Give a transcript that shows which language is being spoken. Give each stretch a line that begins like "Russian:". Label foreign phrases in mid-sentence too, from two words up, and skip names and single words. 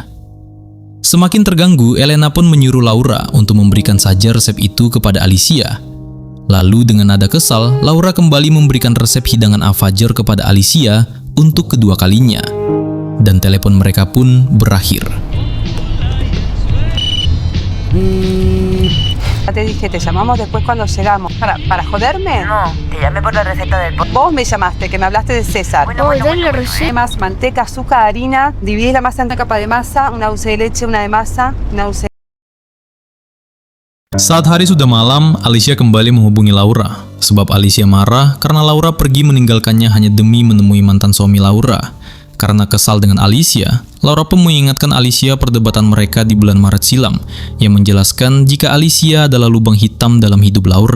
Indonesian: Semakin terganggu, Elena pun menyuruh Laura untuk memberikan saja resep itu kepada Alicia. Lalu dengan nada kesal, Laura kembali memberikan resep hidangan Al-Fajr kepada Alicia untuk kedua kalinya. Dan telepon mereka pun berakhir.
Spanish: Te dije, te llamamos después cuando llegamos. ¿Para joderme? No, te llamé por la receta del pollo. Vos me llamaste, que me hablaste de César. Bueno, dale receta. Más manteca, azúcar, harina. Dividís la masa en una capa de masa, una dulce de leche, una de masa, una dulce.
Indonesian: Saat hari sudah malam, Alicia kembali menghubungi Laura. Sebab Alicia marah karena Laura pergi meninggalkannya hanya demi menemui mantan suami Laura. Karena kesal dengan Alicia, Laura pun mengingatkan Alicia perdebatan mereka di bulan Maret silam, yang menjelaskan jika Alicia adalah lubang hitam dalam hidup Laura.